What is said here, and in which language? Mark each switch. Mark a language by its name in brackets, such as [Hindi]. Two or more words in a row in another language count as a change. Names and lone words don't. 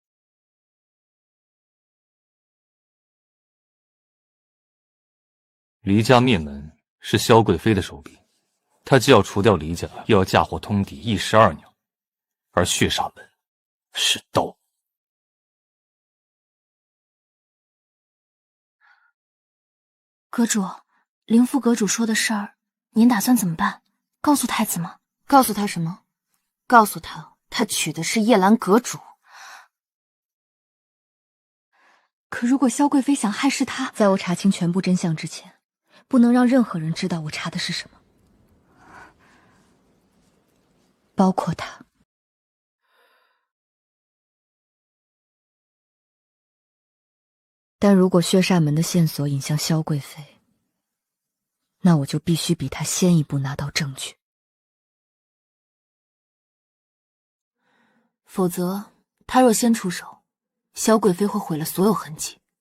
[Chinese] 離家滅門是蕭貴妃的手筆，她既要除掉離家，又要嫁禍通敵，一石二鳥。而血煞門是刀。閣主，靈副閣主說的事兒，您打算怎麼辦？告訴太子嗎？告訴他什麼？告訴他，他娶的是葉蘭閣主。可如果蕭貴妃想害死他，在我查清全部真相之前，不能讓任何人知道我查的是什麼，包括他。但如果血煞門的線索引向蕭貴妃，那我就必須比他先一步拿到證據，否則他若先出手，蕭貴妃會毀了所有痕跡。